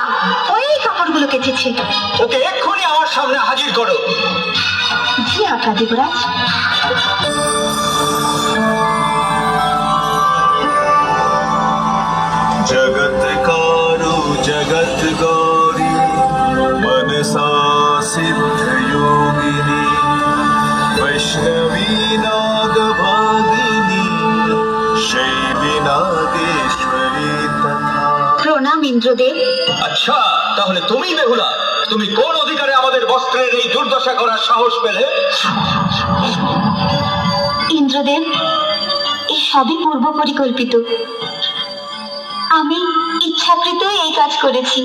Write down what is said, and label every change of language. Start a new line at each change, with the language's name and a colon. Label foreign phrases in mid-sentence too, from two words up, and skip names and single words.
Bangla: ওই কাপড়গুলো কেচেছে। ওকে এক্ষুনি আমার সামনে হাজির করো। জি আজ্ঞা দেবরাজ।
Sanskrit: जगत कारो जगत गौरी मनसा सिद्ध योगिनी वैष्णवी नाग भागिनी शैवी नागेश्वरी तथा।
Bangla: প্রণাম ইন্দ্রদেব। আচ্ছা, তাহলে তুমি বেহুলা, তুমি কোন অধিকারে আমাদের বস্ত্রের এই দুর্দশা করার সাহস পেলে? ইন্দ্রদেব, এই সবই পূর্ব পরিকল্পিত। আমি ইচ্ছাকৃত এই কাজ করেছি।